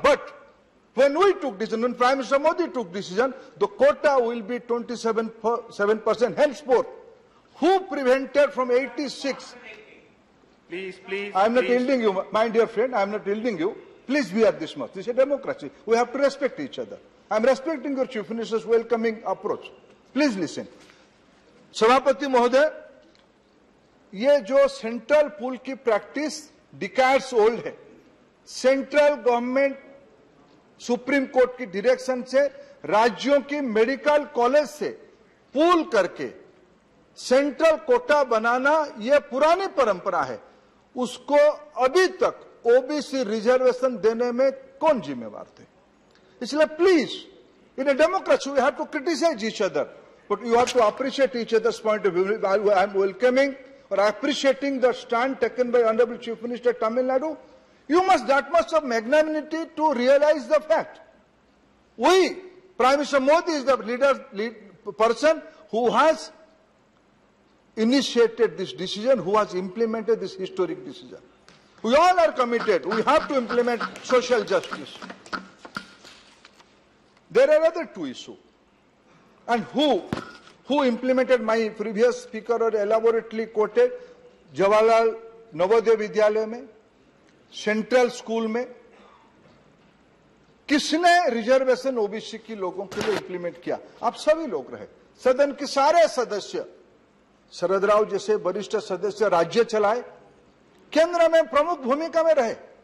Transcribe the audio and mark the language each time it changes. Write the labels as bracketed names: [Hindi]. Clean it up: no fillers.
[English] But when we took decision, when Prime Minister Modi took decision, the quota will be 27% henceforth. Who prevented from 86? Please. I am not yielding you, my dear friend. I am not yielding you. Please be at this much. This is a democracy. We have to respect each other. I am respecting your Chief Minister's welcoming approach. Please listen. [Hindi] सभापति महोदय, ये जो central pool की practice decades old है. Central government supreme court की direction से राज्यों की मेडिकल कॉलेज से पूल करके सेंट्रल कोटा बनाना ये पुरानी परंपरा है. उसको अभी तक ओबीसी रिजर्वेशन देने में कौन जिम्मेवार थे? इसलिए please, [English] In a democracy we have to criticise each other, but you have to appreciate each other's point of view. I am welcoming और appreciating the stand taken by Honorable Chief Minister Tamil Nadu. You must that much of magnanimity to realize the fact. We, Prime Minister Modi is the person who has initiated this decision, who has implemented this historic decision. We all are committed. We have to implement social justice. There are other two issues. And who implemented, my previous speaker or elaborately quoted, Jawaharlal Navodaya Vidyalaya [Hindi] में, central school में किसने reservation OBC की लोगों के लिए implement किया? आप सभी लोग रहे, सदन के सारे सदस्य, शरद राव जैसे वरिष्ठ सदस्य राज्य चलाए, केंद्र में प्रमुख भूमिका में रहे.